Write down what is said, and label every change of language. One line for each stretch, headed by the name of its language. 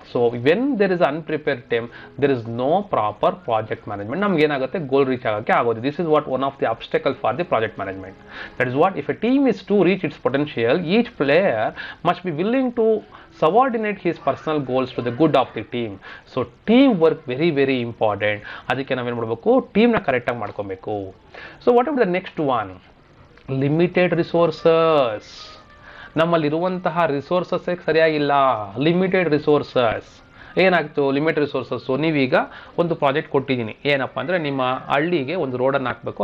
English: So when there is unprepared team, there is no proper project management.
Kannada: ನಮ್ಗೆ ಏನಾಗುತ್ತೆ, goal reach ಆಗೋಕ್ಕೆ ಆಗೋದು.
English: This is what one of the obstacle for the project management. That is what if a team is to reach its potential, each player must be willing to subordinate his personal goals to the good of the team. So team work very very important.
Kannada: ಅದಕ್ಕೆ ನಾವೇನು ಮಾಡಬೇಕು, ಟೀಮ್ನ ಕರೆಕ್ಟಾಗಿ ಮಾಡ್ಕೊಬೇಕು.
English: So what are the next one, limited resources.
Kannada: ನಮ್ಮಲ್ಲಿರುವಂತಹ ರಿಸೋರ್ಸಸ್ಸೇ ಸರಿಯಾಗಿಲ್ಲ, limited resources. ಏನಾಗ್ತು limited resources, ನೀವೀಗ ಒಂದು project ಕೊಟ್ಟಿದ್ದೀನಿ, ಏನಪ್ಪ ಅಂದರೆ ನಿಮ್ಮ ಹಳ್ಳಿಗೆ ಒಂದು ರೋಡನ್ನು ಹಾಕಬೇಕು.